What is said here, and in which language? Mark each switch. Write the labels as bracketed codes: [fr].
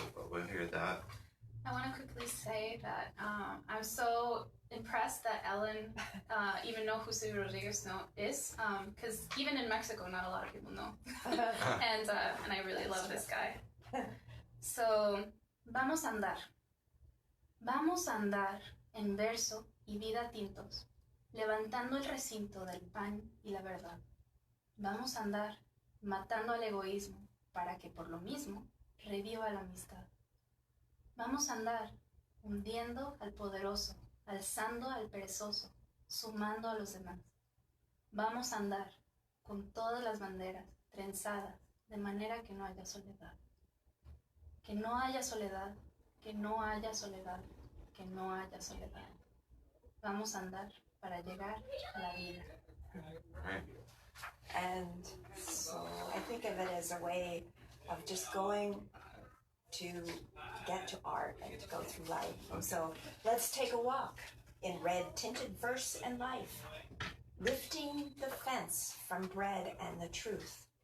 [en] We'll hear that. I want to quickly say that I'm so impressed that Ellen even know who Silvio Rodriguez is, because even in Mexico, not a lot of people know. and I really love this guy. [es] So, vamos a andar. Vamos a andar en verso y vida tintos, levantando el recinto del pan y la verdad. Vamos a andar matando al egoísmo para que por lo mismo reviva la amistad. Vamos a andar hundiendo al poderoso, alzando al perezoso, sumando a los demás. Vamos a andar con todas las banderas trenzadas, de manera que no haya soledad. Que no haya soledad, que no haya soledad, que no haya soledad. Vamos a andar para llegar a la vida. [en] And so I think of it as a way of just going to get to art and to go through life. So let's take a walk in red tinted verse and life, lifting the fence from bread and the truth.